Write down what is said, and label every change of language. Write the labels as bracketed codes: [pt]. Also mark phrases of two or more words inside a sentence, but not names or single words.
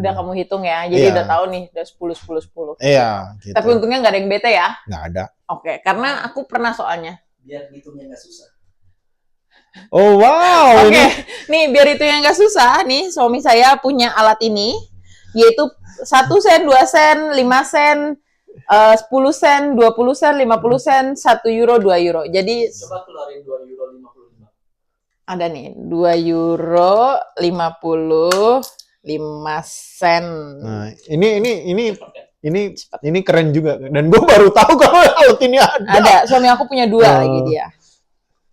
[id] Udah kamu hitung ya. Jadi Iya. udah tahu nih, udah 10. Iya, gitu. Tapi untungnya nggak ada yang bete ya. Nggak ada. Oke, karena aku pernah soalnya. Biar ngitungnya nggak susah. Oh wow. Oke, nih biar itu yang nggak susah, nih suami saya punya alat ini, yaitu 1 sen, 2 sen, 5 sen, 10 sen, 20 sen, 50 sen, 1 euro, 2 euro. Jadi Coba keluarin 2 euro 55. ada nih 2 euro 55 sen. Nah, ini Cepat kan? ini keren juga dan gue baru tahu kalau alat ini ada. Ada, suami aku punya 2 lagi dia.